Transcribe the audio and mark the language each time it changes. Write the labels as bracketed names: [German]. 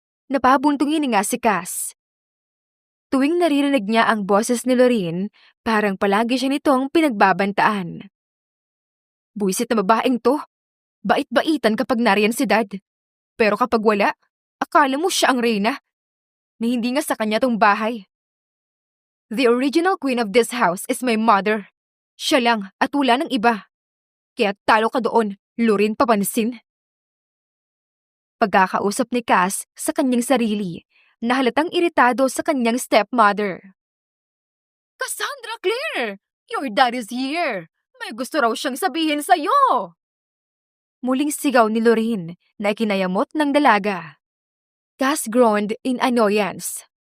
[Filipino] Napabuntungin nga si Cass. Tuwing naririnig niya ang boses ni Lorraine, parang palagi siya nitong pinagbabantaan. Buwisit na babaeng to. Bait-baitan kapag nariyan si Dad. Pero kapag wala, akala mo siya ang reyna. Na hindi nga sa kanya tong bahay. [English] The original queen of this house is my mother. [Filipino] Siya lang at wala ng iba. Kaya talo ka doon, Lorraine Papansin. Pagkakausap ni Cass sa kanyang sarili, na halatang iritado sa kanyang stepmother. [English] Cassandra Clare! Your dad is here! [Filipino] May gusto raw siyang sabihin sa'yo! Muling sigaw ni Lorraine na ikinayamot ng dalaga. [English] Cass groaned in annoyance.